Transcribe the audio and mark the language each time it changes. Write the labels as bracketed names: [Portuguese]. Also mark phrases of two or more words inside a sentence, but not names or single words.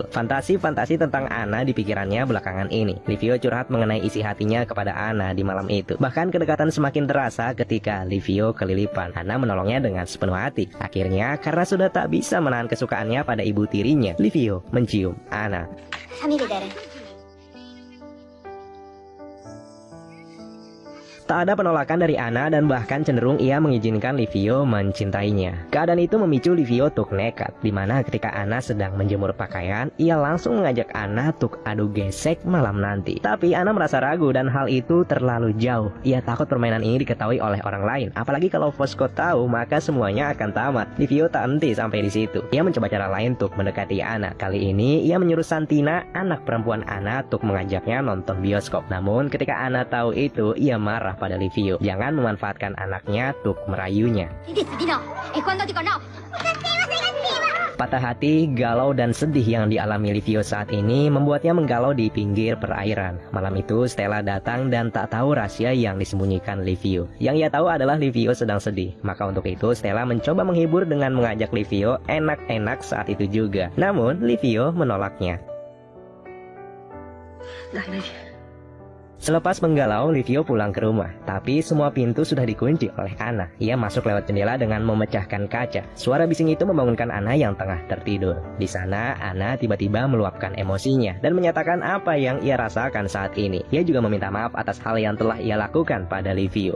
[Indonesian] Fantasi-fantasi tentang Anna di pikirannya belakangan ini. Livio curhat mengenai isi hatinya kepada Anna di malam itu. Bahkan kedekatan semakin terasa ketika Livio kelilipan. Anna menolongnya dengan sepenuh hati. Akhirnya, karena sudah tak bisa menahan kesukaannya pada ibu tirinya, Livio mencium Anna. [Italian] Fammi vedere. [Indonesian] Tak ada penolakan dari Anna dan bahkan cenderung ia mengizinkan Livio mencintainya. Keadaan itu memicu Livio untuk nekat, dimana ketika Anna sedang menjemur pakaian, ia langsung mengajak Anna untuk adu gesek malam nanti. Tapi Anna merasa ragu dan hal itu terlalu jauh. Ia takut permainan ini diketahui oleh orang lain. Apalagi kalau Fosco tahu, maka semuanya akan tamat. Livio tak henti sampai di situ. Ia mencoba cara lain untuk mendekati Anna. Kali ini ia menyuruh Santina, anak perempuan Anna, untuk mengajaknya nonton bioskop. Namun ketika Anna tahu itu, ia marah pada Livio. Jangan memanfaatkan anaknya untuk merayunya. [Italian] Hai detto di no. E quando dico no? [Indonesian] Patah hati, galau, dan sedih yang dialami Livio saat ini membuatnya menggalau di pinggir perairan. Malam itu Stella datang dan tak tahu rahasia yang disembunyikan Livio. Yang ia tahu adalah Livio sedang sedih. Maka untuk itu Stella mencoba menghibur dengan mengajak Livio enak-enak saat itu juga. Namun Livio menolaknya. [Italian] Dai, dai. [Indonesian] Selepas menggalau, Livio pulang ke rumah. Tapi semua pintu sudah dikunci oleh Anna. Ia masuk lewat jendela dengan memecahkan kaca. Suara bising itu membangunkan Anna yang tengah tertidur. Di sana, Anna tiba-tiba meluapkan emosinya dan menyatakan apa yang ia rasakan saat ini. Ia juga meminta maaf atas hal yang telah ia lakukan pada Livio.